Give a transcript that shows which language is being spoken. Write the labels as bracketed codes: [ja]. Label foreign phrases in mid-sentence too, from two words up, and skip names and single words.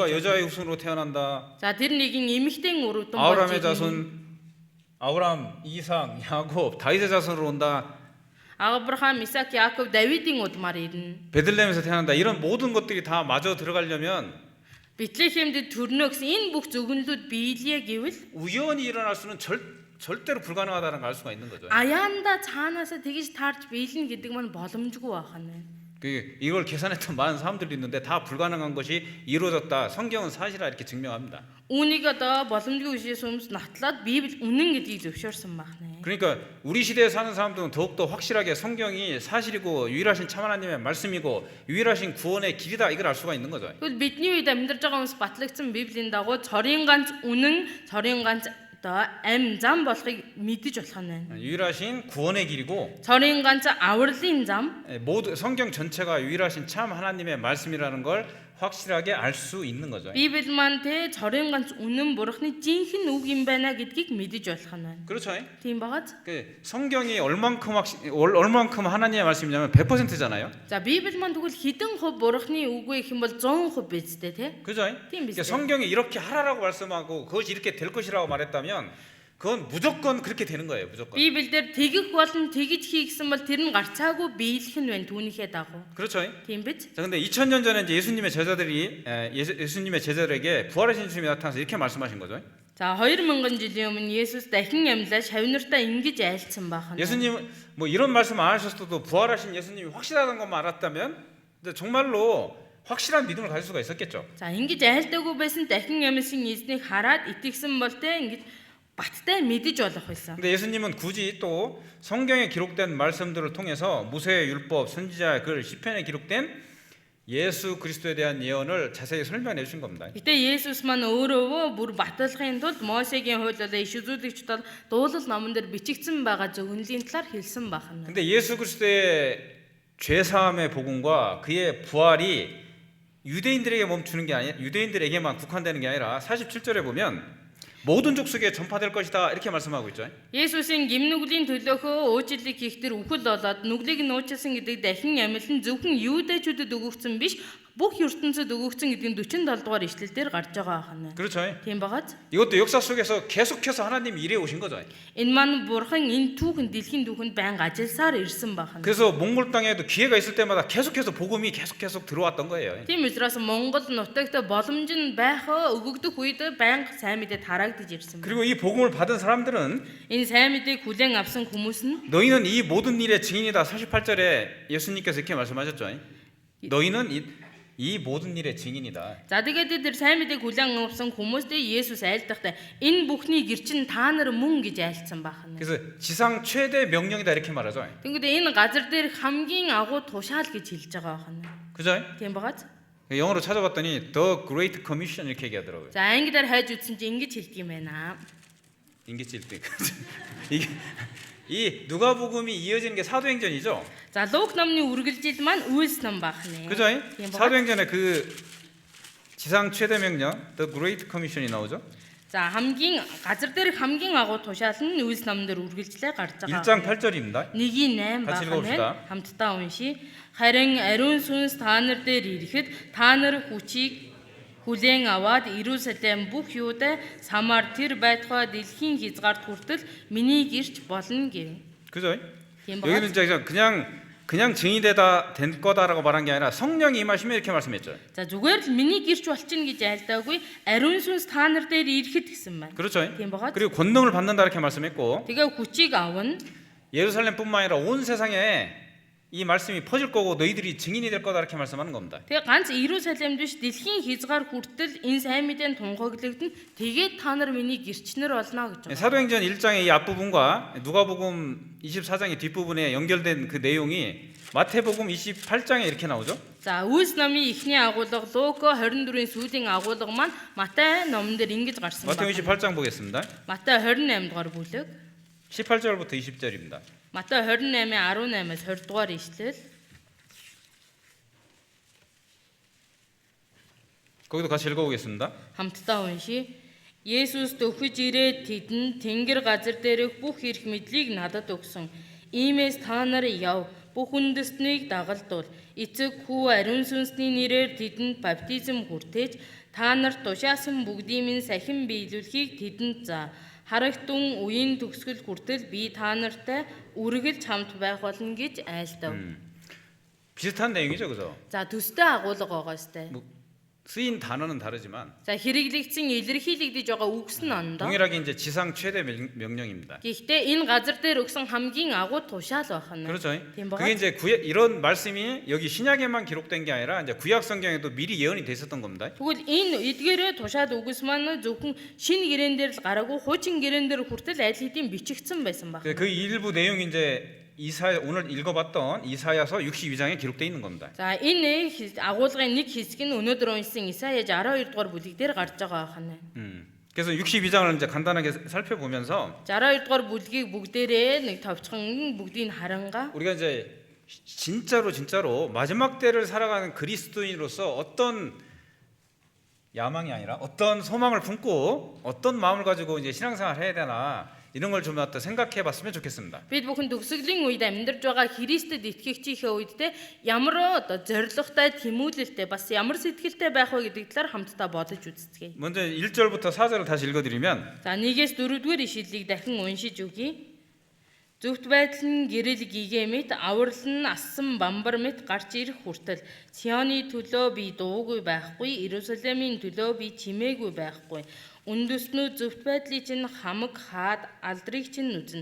[ko] 그가 여자의 후손으로 태어난다. [mn] За тэр нэгэн эмэгтэй өрөвдөн [ko] 아브라함의 자손 아브라함, 이삭, 야곱, 다윗의 자손으로 온다. [mn] Авраам, Исаак, Яаков, Давидын удмаар ирнэ. [ko] 베들레헴에서 태어난다. 이런 모든 것들이 다 마저 들어가려면 [mn] Бэтлехемд төрнө гэсэн энэ бүх зөвгөнлүүд биелээ гэвэл [ko] 우연히 일어날 수는 절대로 불가능하다는 걸 알 수가 있는 거죠. [mn] аяанда цаанаасаа тэгж таарч биелнэ гэдэг маань боломжгүй байна. [ko] 이걸 계산했던 많은 사람들이 있는데 다 불가능한 것이 이루어졌다. 성경은 사실이라 이렇게 증명합니다. [mn] Үүнийг одоо боломжгүй үшээс хүмүүс натлаад Библи үнэн гэдгийг зөвшөөрсөн байна. [ko] 그러니까 우리 시대에 사는 사람들은 더욱더 확실하게 성경이 사실이고 유일하신 참 하나님의 말씀이고 유일하신 구원의 길이다 이걸 알 수가 있는 거죠. [mn] Тэгвэл бидний үед амьдарч байгаа хүмүүс батлагдсан Библийн дагуу цорын ганц үнэн, цорын ганц одоо амь зам болохыг мэдэж болох нь байна. [ko] 유일하신 구원의 길이고 [mn] Цорын ганц авралын зам [ko] 모두 성경 전체가 유일하신 참 하나님의 말씀이라는 걸 확실하게 알 수 있는 거죠. [mn] Библи маань тэ цорын ганц үнэн бурхны жинхэнэ үг юм байна гэдгийг мэдэж болох нь байна. [ko] 그렇죠. [mn] Тийм багаз. [ko] 성경이 얼만큼 하나님의 말씀이냐면 100%잖아요. [mn] За Библи маань тэгвэл хэдэн хувь бурхны үг вэ гэх юм бол 100% биз дээ тэ. [ko] 그죠? [mn] Тийм биз дээ. [ko] 성경이 이렇게 하라라고 말씀하고 그것이 이렇게 될 것이라고 말했다면 그건 무조건 그렇게 되는 거예요. 무조건. [mn] Библиэлд тэгэх болон тэгж хий гэсэн бол тэр нь гарцаагүй биелэх нь байна түүнийхээ дагуу. [ko] 그렇죠. [mn] Тийм биз? [ko] 자, 근데 2000년 전에 이제 예수님의 제자들에게 부활하신 주님이 나타나서 이렇게 말씀하신 거죠. [mn] За 2000 жилийн өмнө Есүс дахин амьлаа шавнартаа ингэж айлцсан бахан. [ko] 예수님 뭐 이런 말씀 안 하셨어도 부활하신 예수님이 확실하다는 것만 알았다면 정말로 확실한 믿음을 가질 수가 있었겠죠. [mn] За ингэж айлдаагүй байсан дахин амьсан эзнийг хараад итгэсэн бол тэ ингэж баттай мэдэж болох байсан. [ko] 근데 예수님은 굳이 또 성경에 기록된 말씀들을 통해서 모세의 율법, 선지자의 글, 시편에 기록된 예수 그리스도에 대한 예언을 자세히 설명해 주신 겁니다. [mn] Гэтэ Есүс маань өөрөө бүр баталгахын тулд Мосегийн хууль болон иш үзүүлэгчдад дуулал номон дээр бичигдсэн байгаа зөвнөлийн талаар хэлсэн бахан. [ko] 근데 예수 그리스도의 죄 사함의 복음과 그의 부활이 유대인들에게 멈추는 게 아니라 유대인들에게만 국한되는 게 아니라 47절에 보면 모든 족속에 전파될 것이다 이렇게 말씀하고 있죠. [mn] Есүсийн гимнүглийн төлөөхөө уучлалыг хийх тэр үхэл болоод нүглийг нь уучлсан гэдэг дахин амьлан зөвхөн юудэчүүдэд өгөгдсөн биш бүх ертөнцид өгөгдсөн гэдэг нь 47 дугаар ишлэл дээр гарч байгаа ахна. [ko] 그렇죠. [mn] Тийм багаз. [ko] 이것도 역사 속에서 계속해서 하나님이 일해 오신 거죠. [mn] Энэ маань бурхан энэ түүхэн дэлхийн түүхэнд байнга ажилласаар ирсэн бахна. [ko] 그래서 몽골 땅에도 기회가 있을 때마다 계속해서 복음이 계속 들어왔던 거예요. [mn] Тийм учраас Монгол нутагт боломж нь байх өгөгдөх үед байнга сайн мэдээ тараагдж ирсэн. [ko] 그리고 이 복음을 받은 사람들은 [mn] Энэ сайн мэдээг хүлээн авсан хүмүүс нь [ko] 너희는 이 모든 일의 증인이다. 48절에 예수님께서 이렇게 말씀하셨죠. 너희는 이 모든 일의 증인이다. [mn] За тэгээд тэр сайн мэдээг хүлээн авсан хүмүүстэй Есүс айлдахдаа энэ бүхний гэрчин та нар мөн гэж айлцсан бахна. [ko] 그래서 지상 최대 명령이다 이렇게 말하죠. [mn] Тэгвэл энэ газар дээр хамгийн агуу тушаал гэж хэлж байгаа бахна. [ko] 그죠? [mn] Тийм багаз. [ko] 영어로 찾아봤더니 [en] The Great Commission [ko] 이렇게 얘기하더라고요. [mn] За англиар хайж үзсэн чинь ингэж хэлдэг юм байна. [ko] 인기질 때 이게 이 누가복음이 이어지는 게 사도행전이죠. [mn] За Лук номны үргэлжил маань Үйлс ном бахна. [ko] 그죠? 사도행전에 그 지상 최대 명령 [en] The Great Commission [ko] 이 나오죠. [mn] За хамгийн газар дээр хамгийн агуу тушаал нь Үйлс номдэр үргэлжлээ гарч байгаа. [ko] 1장 8절입니다. [mn] 1:8 [ko] 같이 읽어봅시다. [mn] бахна. Хамтдаа уншия. Харин ариун сүнс та нар дээр ирэхэд та нар хүчийг хүлээн аваад Иерусалим бүх Юудэ Самар тэр байтугай дэлхийн хязгаарт хүртэл миний гэрч болно гэв. [ko] 그죠? [mn] Тийм [ko] 여기는 [mn] багаз. [ko] 이제 그냥 증인이 된 거다라고 말한 게 아니라 성령이 임하시면 이렇게 말씀했죠. [mn] За зүгээр л миний гэрч болчихно гэж айлдаагүй ариун сүнс та нар дээр ирэхэд гэсэн байна. [ko] 그렇죠? [mn] Тийм багаз. [ko] 그리고 권능을 받는다 이렇게 말씀했고 [mn] Тэгээ хүчийг авна. [ko] 예루살렘뿐만 아니라 온 세상에 이 말씀이 퍼질 거고 너희들이 증인이 될 거다 이렇게 말씀하는 겁니다. [mn] Тэгээ ганц Иерусалимд биш дэлхийн хязгаар хүртэл энэ сайн мэдээнд тунхаглагдана. Тэгээд та нар миний гэрчнэр болно гэж байгаа. [ko] 사도행전 1장의 이 앞부분과 누가복음 24장의 뒷부분에 연결된 그 내용이 마태복음 28장에 이렇게 나오죠. [mn] За Үйлс номын эхний агуулга Лук 24-ийн сүүлийн агуулга маань Матай номон дээр ингэж гарсан [ko] 마태복음 [mn] байна. [ko] 28장 보겠습니다. [mn] Матай 28 дугаар бүлэг. [ko] 18절부터 20절입니다. [mn] Матай 28-ийн 18-аас 20 дугаар ишлэл. [ko] 거기도 같이 읽어보겠습니다. [mn] Хамтдаа уншия. Есүс төвхөж ирээд тэдэнд тэнгэр газар дээрх бүх эрх мэдлийг надад өгсөн. Иймээс та нар яв. Бүх үндэстнийг дагалдуул. Эцэг хүү ариун сүнсний нэрээр тэдэнд баптизм хүртээж та нарт тушаасан бүгдийн минь сахин биелүүлэхийг тэдэнд заа. Харагтун үеийн төгсгөл хүртэл би та нартай үргэлж хамт байх болно гэж айлдав. [ko] 비슷한 내용이죠, 그죠? [mn] За төстэй агуулга байгаа сте. [ko] 쓰인 단어는 다르지만 [mn] За хэрэглэгдсэн илэрхийлэгдэж байгаа үгс нь ондоо. [ko] 동일하게 이제 지상 최대 명령입니다. [mn] Гэхдээ энэ газар дээр өгсөн хамгийн агуу тушаал байх нь. [ko] 그렇죠. [mn] Тийм [ko] 그게 [mn] байгаа. [ko] 이제 이런 말씀이 여기 신약에만 기록된 게 아니라 이제 구약 성경에도 미리 예언이 돼 있었던 겁니다. [mn] Тэгвэл энэ эдгээрээ тушаад үгс маань зөвхөн шинэ гэрээн дээр л гараагүй хуучин гэрээн дээр хүртэл аль хэдийн бичигдсэн байсан баг. [ko] 그 일부 내용이 이제 이사야 오늘 읽어봤던 이사야서 62장에 기록돼 있는 겁니다. [mn] За энэ агуулгын нэг хэсэг нь өнөөдөр уншсан Исая 12 дугаар бүлэг дээр гарч байгаа байна. [ko] 그래서 62장을 이제 간단하게 살펴보면서 [mn] 12 дугаар бүлгийг бүгдээрээ нэг товчхон бүгдийг харангаа. [ko] 우리가 이제 진짜로 마지막 때를 살아가는 그리스도인으로서 어떤 야망이 아니라 어떤 소망을 품고 어떤 마음을 가지고 이제 신앙생활을 해야 되나 이런 걸 좀 더 생각해 봤으면 좋겠습니다. [mn] Бид бүхэн төгсгөлийн үед амьдарч байгаа Христэд итгэгчийнхээ үед те ямар одоо зоригтой тэмүүлэлтэй бас ямар сэтгэлтэй байх вэ гэдэг талаар хамтдаа бодож үзцгээе. [ko] 먼저 1절부터 4절을 다시 읽어드리면 [mn] За 1-ээс 4-р ишлэлийг дахин уншиж өгье. Зөвхт байдал нь гэрэл гигээмэт аврал нь ассан бамбар мэт гарч ирэх хүртэл Сионы төлөө би дуугүй байхгүй, Иерусалимийн төлөө би чимээгүй байхгүй. Үндэснүүд зөвхт байдлыг чинь хамаг хаад алдрыг чинь үзнэ.